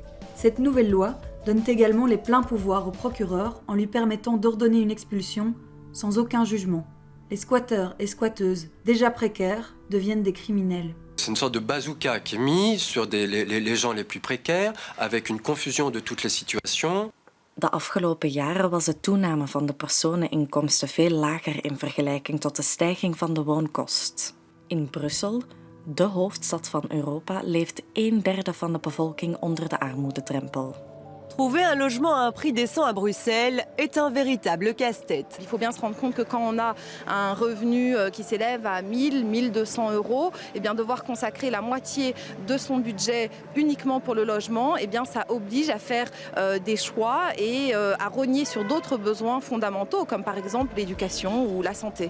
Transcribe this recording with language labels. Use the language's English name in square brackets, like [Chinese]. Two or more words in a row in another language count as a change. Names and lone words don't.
[French] Cette nouvelle loi donne également les pleins pouvoirs au procureur en lui permettant d'ordonner une expulsion sans aucun jugement. Les squatteurs et squatteuses, déjà précaires, deviennent des criminels. C'est une sorte de bazooka qui est mis sur les gens les plus précaires, avec une confusion de toutes les situations. [Dutch] De afgelopen jaren was de toename van de personeninkomsten veel lager in vergelijking tot de stijging van de woonkost. In Brussel, de hoofdstad van Europa, leeft 1/3 van de bevolking onder de armoededrempel. [French] Trouver un logement à un prix décent à Bruxelles est un véritable casse-tête. Il faut bien se rendre compte que quand on a un revenu qui s'élève à 1 200 €, eh bien devoir consacrer la moitié de son budget uniquement pour le logement, eh bien ça oblige à faire des choix et à rogner sur d'autres besoins fondamentaux, comme par exemple l'éducation ou la santé.